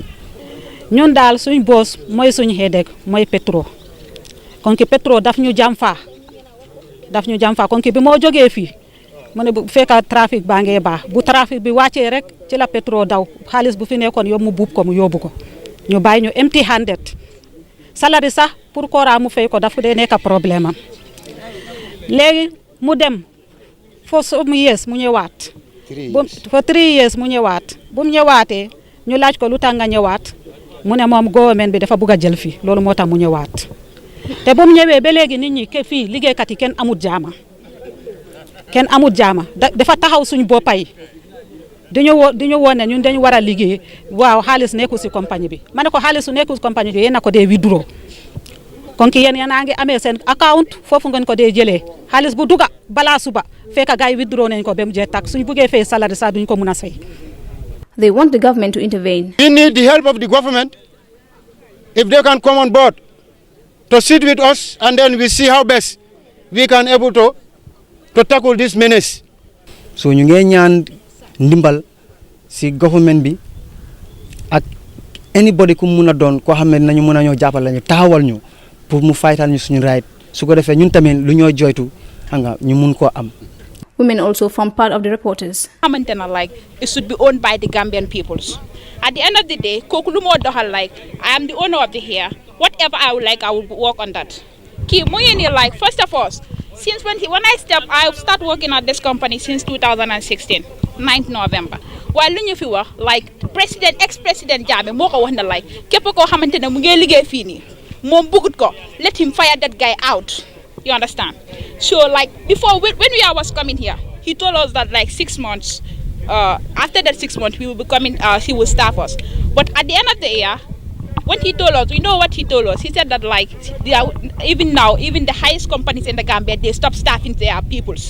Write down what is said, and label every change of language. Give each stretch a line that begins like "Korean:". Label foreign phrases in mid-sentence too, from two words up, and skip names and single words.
Wolof: ñun dal suñ boss moy suñ headache moy Petro kon ki Petro daf ñu jam fa kon ki bi mo joggé fi mu ne bu fekka trafic baa ngee baax bu trafic bi wàccee rek ci la pétrole daw xaalis bu fi nekkoon yow mu buub ko mu yóbbu ko ñu bàyyi ñu
English: empty handed
Wolof: salari sax pour kora mu fay ko dafa dee nekk problème am léegi mu dem
English: for some years
Wolof: mu ñëwaat
English: for 3 years
Wolof: mu ñëwaat bu mu ñëwaatee ñu laaj ko lu tax nga ñëwaat mu ne moom gouvernement bi dafa bugg a jël fii loolu moo tax mu ñëwaat te bu mu ñëwee ba léegi nit ñi fii liggéeykat yi kenn amut jaama dafa taxaw suñ boppay duñu woon ne ñun dañu war a liggéey waaw xaalis nekkul si compagnie bi ma ne ko xaalis su nekkul si compagnie bi yéen a ko dee withdraw kon ki yéen a ngi amee seen account foofu ngeen ko dee jëlee xaalis bu duga balaa suba fekk gars yi withdraw nañ ko ba mu jeex tak suñ buggee fay salary sax duñ ko mun a fay.
English: They want the government to intervene. We need the help of the government if they can come on board to sit with us, and then we see how best we can able to tackle this menace.
Wolof: So ñu ngi ñaan ndimbal si government bi ak anybody ku mun a doon koo xam ne nañu mën a ñoo jàppale ñu taxawal ñu pour mu faytal ñu suñu right su ko defee ñun tamit lu ñoo joytu xam nga ñu mun koo am.
English: Women also form part of the reporters. Like it should be owned by the Gambian peoples. At the end of the day, like I am the owner of the hair. Whatever I would like, I will work on that. Like first of all, since when I start working at this company since 2016, 9th November. While like ex-president
Wolof: Jammeh moko wax na like képp koo xamante ne mu ngi liggéey fii nii moom bëggut ko
English: let him fire that guy out. You understand? So like before when was coming here, he told us that like 6 months, after that 6 months we will be coming, he will staff us. But at the end of the year, when he told us, we know what he told us. He said that like even now, even the highest companies in the Gambia, they stop staffing their peoples.